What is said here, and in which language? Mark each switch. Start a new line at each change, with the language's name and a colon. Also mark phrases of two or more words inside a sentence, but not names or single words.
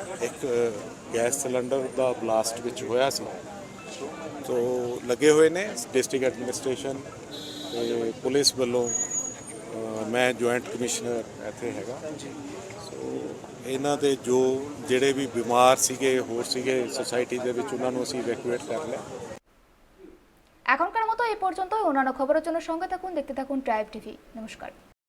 Punjabi: ਇੱਕ ਗੈਸ ਸਿਲੰਡਰ ਦਾ ਬਲਾਸਟ ਵਿੱਚ ਹੋਇਆ ਸੀ, ਤੋ ਲੱਗੇ ਹੋਏ ਨੇ
English: district administration
Punjabi: ਤੇ ਪੁਲਿਸ ਵੱਲੋਂ। मैं
English: joint commissioner
Punjabi: ਇੱਥੇ ਹੈਗਾ। ਸੋ ਇਹਨਾਂ ਦੇ ਜੋ ਜਿਹੜੇ ਵੀ ਬਿਮਾਰ ਸੀਗੇ, ਹੋਰ ਸੀਗੇ সোসাইটি ਦੇ ਵਿੱਚ, ਉਹਨਾਂ ਨੂੰ ਅਸੀਂ ইভ্যাকুয়েট ਕਰ ਲਿਆ।
Bangla: এখনকার মতো এই পর্যন্ত। অন্যান্য খবরের জন্য সঙ্গে থাকুন, দেখতে থাকুন ট্রাইব টিভি। নমস্কার।